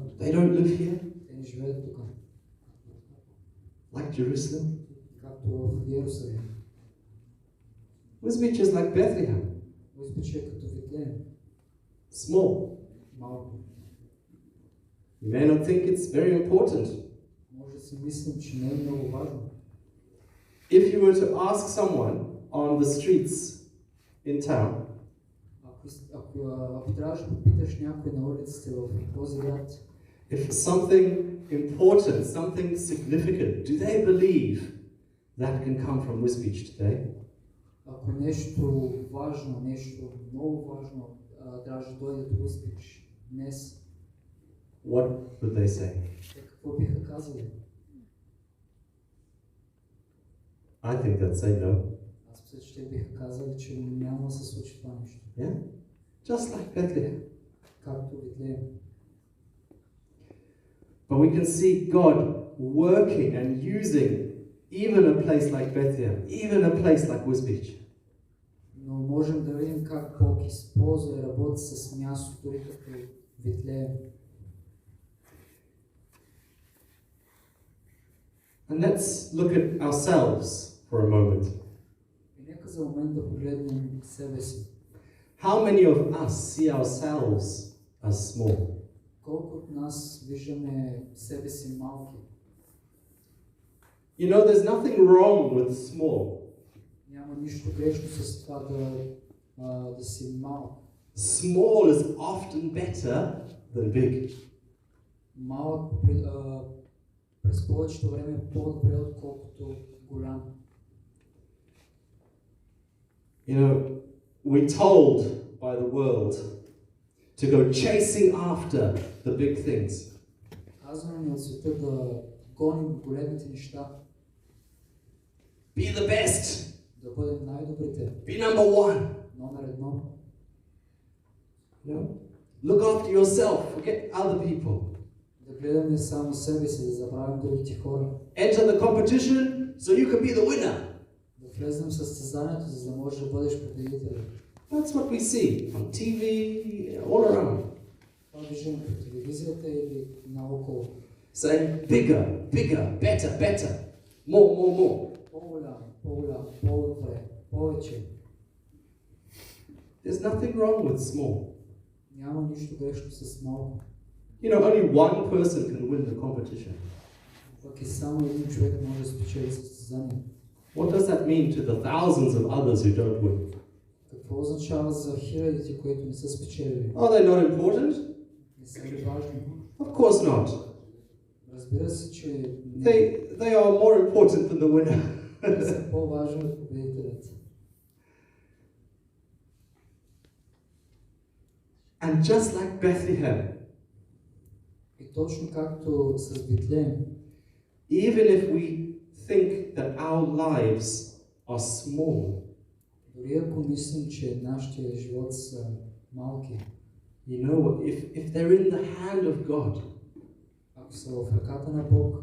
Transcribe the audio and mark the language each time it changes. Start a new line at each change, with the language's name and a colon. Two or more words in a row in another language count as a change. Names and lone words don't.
English: they don't live here,
Bulgarian: Те не живеят тук.
English: like Jerusalem.
Bulgarian: Както в Иерусалим.
English: Wisbech is like Bethlehem,
Bulgarian: Wisbech е като Витлеем.
English: small.
Bulgarian: Малко.
English: You may not think it's very important.
Bulgarian: Може да си мислим, че не е много важно.
English: If you were to ask someone on the streets in town,
Bulgarian: Ако трябваше да попиташ някой на улиците в този град,
English: if something important, something significant, do they believe that can come from Wisbech today?
Bulgarian: ако нещо важно, нещо много важно трябваше да дойде до Wisbech днес,
English: What would they say?
Bulgarian: те какво биха казали?
English: I think they'd say no.
Bulgarian: Аз мисля, че те биха казали, че няма да се случи това нещо.
English: Yeah? Just like Bethlehem.
Bulgarian: Както Витлеем.
English: But we can see God working and using even a place like Bethlehem, even a place like Wisbech.
Bulgarian: Но можем да видим как Бог използва и работи с място, дори като Витлеем.
English: And let's look at ourselves for a moment.
Bulgarian: И нека за момент да погледнем себе си.
English: How many of us see ourselves as small?
Bulgarian: Колко от нас виждаме себе си малки?
English: You know, there's nothing wrong with small.
Bulgarian: Няма нищо грешно с това да си малък.
English: Small is often better than big.
Bulgarian: Малък през повечето време е по-добре, отколкото голям.
English: You know, we're told by the world to go chasing after the big things.
Bulgarian: Казваме ни от света да гоним големите неща.
English: Be the best.
Bulgarian: Да бъдем най-добрите.
English: Be number one.
Bulgarian: Номер едно.
English: You know? Look after yourself. Forget other people.
Bulgarian: Да гледаме само себе си, да забравим другите хора.
English: Enter the competition so you can be the winner.
Bulgarian: Да влезем в състезанието, за да можеш да бъдеш победител.
English: That's what we see on TV, all around.
Bulgarian: Това виждаме по телевизията или наоколо.
English: Saying bigger, bigger, better, better. More, more, more.
Bulgarian: По-голям, по-добре, повече.
English: There's nothing wrong with small.
Bulgarian: Няма нищо грешно с малко.
English: You know, only one person can win the competition.
Bulgarian: Пък и само един човек може да спечели състезание.
English: What does that mean to the thousands of others who don't win?
Bulgarian: Какво означава за хилядите, които не са спечелили?
English: Are they not important?
Bulgarian: Не са ли важни?
English: Of course not.
Bulgarian: Разбира се, че
English: They are more important than the winner.
Bulgarian: те са по-важни от победителят.
English: And just like Bethlehem,
Bulgarian: И точно както с Витлеем,
English: even if we think that our lives are small,
Bulgarian: дори ако мислим, че нашите животи са малки,
English: you know, if they're in the hand of God,
Bulgarian: ако са в ръката на Бог,